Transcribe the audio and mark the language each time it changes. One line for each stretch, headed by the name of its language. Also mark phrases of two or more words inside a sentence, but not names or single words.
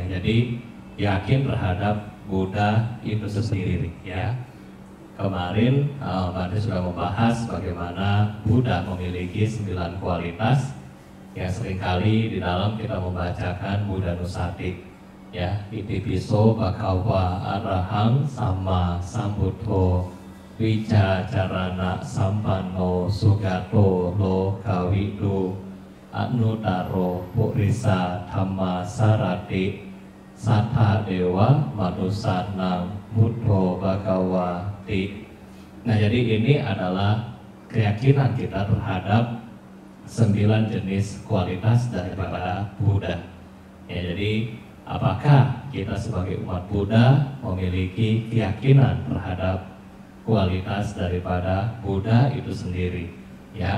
Indonesian: Jadi yakin terhadap Buddha itu sendiri, ya. Kemarin Bante sudah membahas bagaimana Buddha memiliki 9 kualitas yang seringkali di dalam kita membacakan Buddha Nusati, ya.
Pali: Itipiso bhagava arahang sama sambuddho wicacarana sampanno sugato lokawidu anutaro purisa dhamma sarati sattha dewa manusanang buddho bhagawati.
Indonesian: Nah, jadi ini adalah keyakinan kita terhadap 9 jenis kualitas daripada Buddha, ya. Jadi apakah kita sebagai umat Buddha memiliki keyakinan terhadap kualitas daripada Buddha itu sendiri, ya.